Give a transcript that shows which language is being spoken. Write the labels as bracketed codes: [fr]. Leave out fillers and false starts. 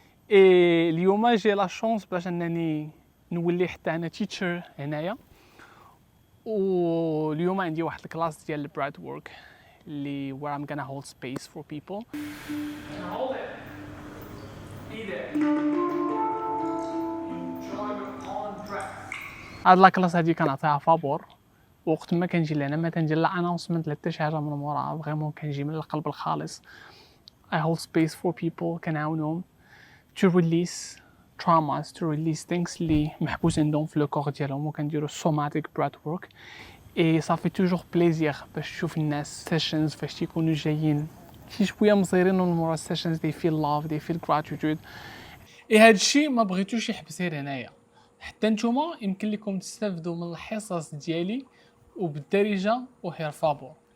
[ar] اليوم جي لا شونس باش انني نولي حتى انا تيتشر هنايا، واليوم عندي واحد الكلاس ديال البراد وورك اللي [en] where I'm gonna hold space for people. Hold it. Be there. Enjoy your own breath. [ar] هاد لاكلاس هادي كنعطيها فابور، وقت ما كنجي لهنا ما تنجي لا اناونسمنت لا حتى شي حاجه من موراها، فريمون كنجي من القلب الخالص. [en] I hold space for people [ar] كنعاونهم [en] to release traumas, to release things [ar] اللي محبوس عندهم في لو كور ديالهم، [en] وكنديرو somatic breath work. [ar] اي صافي توجور بليزير باش تشوف الناس سيشنز فاش تيكونوا جايين شي شويه مصيرين من مورا السيشنز دي فيل لاف دي فيل غراتيتود. هذا الشيء ما بغيتوش يحبس غير هنايا، حتى نتوما يمكن لكم تستافدوا من الحصص ديالي وبالدارجه وهير فابور.